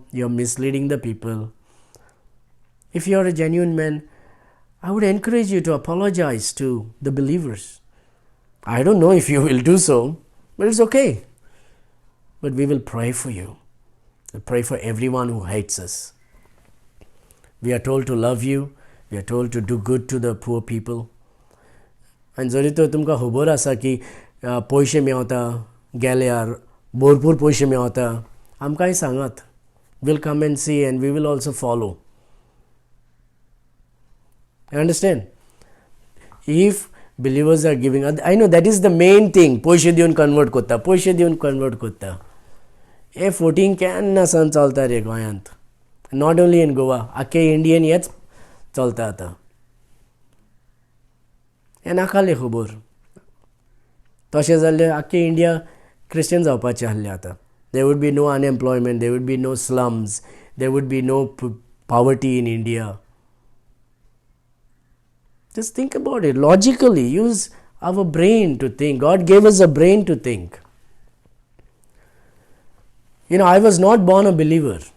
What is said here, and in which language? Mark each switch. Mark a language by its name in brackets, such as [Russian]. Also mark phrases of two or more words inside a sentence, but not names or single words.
[English] You're misleading the people. If you're a genuine man, I would encourage you to apologize to the believers. I don't know if you will do so, but it's okay. But we will pray for you. We'll pray for everyone who hates us. We are told to love you. We are told to do good to the poor people. [Konkani] आनी जरी तर तुमकां खबर आसा की पयशे मेळटा गेल्यार भरपूर पयशे मेळटा आमकांय सांगात [English] will come and see and we will also follow you understand if believers are giving I know that is the main thing [Konkani] पयशे दिवन कन्वर्ट करता पयशे दिवन कन्वर्ट करता हे फोटींग केन्ना सावन चलता रे गोंयांत [English] not only in Goa [Konkani] आख्खे इंडियेन हेच चलता आतां हें नाकालें खबर तशें जाल्यार आख्खे इंडिया क्रिश्चन जावपाचें आहलें आतां [English] there would be no unemployment there would be no slums there would be no poverty in India Just think about it logically. Use our brain to think. God gave us a brain to think. You know, I was not born a believer.